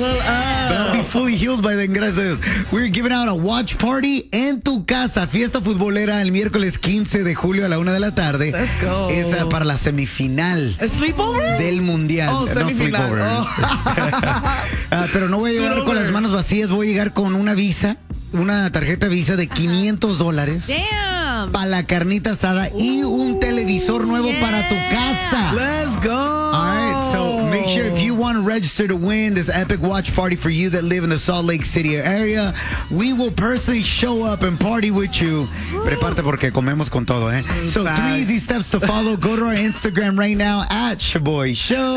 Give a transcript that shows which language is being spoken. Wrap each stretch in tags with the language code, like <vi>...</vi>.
<en>Well, but I'll be fully healed by then, gracias. We're giving out a watch party</en> <es>en tu casa. A fiesta futbolera el miércoles 15 de julio a la 1 de la tarde.</es> <en>Let's go.</en> <es>Es para la semifinal.</es> <en>¿Sleepover?</en> <es>Del mundial.</es> <en>Oh, no, sleepover. Oh.</en> <es>Pero no voy a llegar con las manos vacías. Voy a llegar con una visa, una tarjeta visa de $500.</es> <en>Damn.</en> <es>Para la carnita asada y un televisor nuevo para tu casa.</es> <en>Let's go. Sure, if you want to register to win this epic watch party for you that live in the Salt Lake City area, we will personally show up and party with you.</en> <es>Prepárate porque comemos con todo, eh?</es> <en>So, three easy steps to follow. Go to our Instagram right now at Shaboy Show.</en>